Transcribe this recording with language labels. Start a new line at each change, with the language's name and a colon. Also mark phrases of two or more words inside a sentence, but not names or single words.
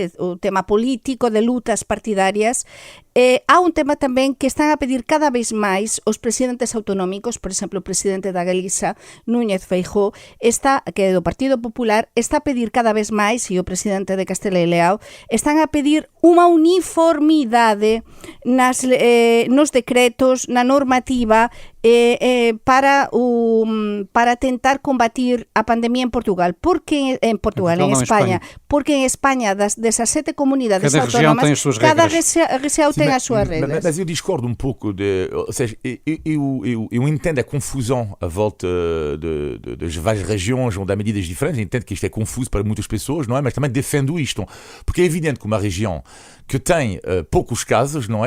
Galician: O tema político de lutas partidarias, há un tema tamén que están a pedir cada vez máis os presidentes autonómicos, por exemplo, o presidente da Galiza, Núñez Feijóo, que é do Partido Popular, está a pedir cada vez máis, e o presidente de Castela e León, están a pedir unha uniformidade nos decretos, na normativa, para tentar combatir a pandemia en Portugal. Porque en España. Porque en España, das 17 comunidades autónomas,
Portuguese: cada região tem as suas regras. Mas eu discordo um pouco ou seja, eu entendo a confusão à volta das várias regiões onde há medidas diferentes, eu entendo que isto é confuso para muitas pessoas, não é? Mas também defendo isto, porque é evidente que uma região que tem poucos casos, não é?